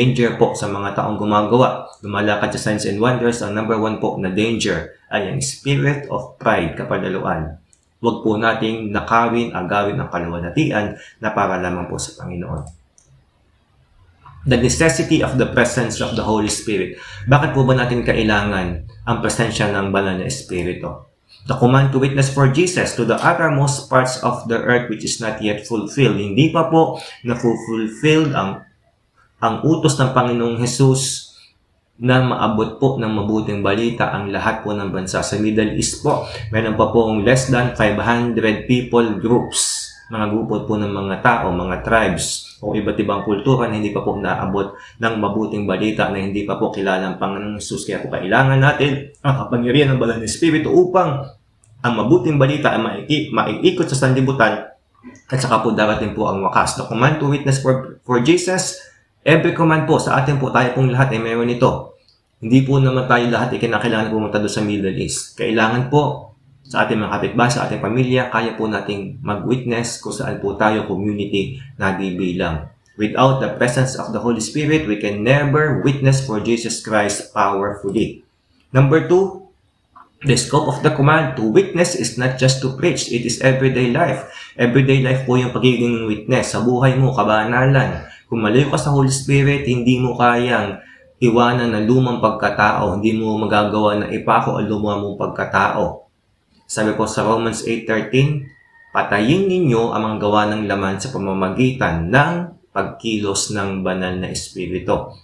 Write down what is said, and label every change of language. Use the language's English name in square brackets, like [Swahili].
[Filipino] Danger po sa mga taong gumagawa. Lumalakad sa [English] signs and wonders, [Filipino] ang number 1 po na danger ay ang [English] spirit of pride, [Filipino] kapadaluan. Huwag po nating nakawin, agawin ang kaluwalhatian na para lamang po sa Panginoon. [English] The necessity of the presence of the Holy Spirit. [Filipino] Bakit po ba natin kailangan ang presensya ng banal na Espiritu? [English] The command to witness for Jesus to the uttermost parts of the earth which is not yet fulfilled. [Filipino] Hindi pa po na-fulfilled ang utos ng Panginoong Jesus na maabot po ng mabuting balita ang lahat po ng bansa. Sa Middle East po, meron pa pong [English] less than 500 people groups. [Filipino] Mga grupo po ng mga tao, mga tribes, o iba't ibang kultura na hindi pa po naabot ng mabuting balita, na hindi pa po kilala ang Panginoong Jesus. Kaya po kailangan natin ang kapangyarihan ng banal na Espiritu upang ang mabuting balita ay maiikot sa sanlibutan at saka po darating po ang wakas. [English] The command to witness for Jesus, every command [Filipino] po sa atin po, tayo pong lahat ay meron ito. Hindi po naman tayo lahat ay kinakailangan pumunta doon sa Middle East. Kailangan po sa ating mga kapitbahay, sa ating pamilya, kaya po nating mag-witness kung saan po tayo community nagbibilang. [English] Without the presence of the Holy Spirit, we can never witness for Jesus Christ powerfully. Number 2, the scope of the command to witness is not just to preach, it is everyday life. Everyday life [Filipino] po yung pagiging witness sa buhay mo, kabanalan. Kung malayo ka sa Holy Spirit, hindi mo kayang iwanan ng lumang pagkatao, hindi mo magagawa na ipako ang lumang mong pagkatao. Sabi po sa Romans 8:13, patayin ninyo ang mga gawa ng laman sa pamamagitan ng pagkilos ng banal na Espiritu.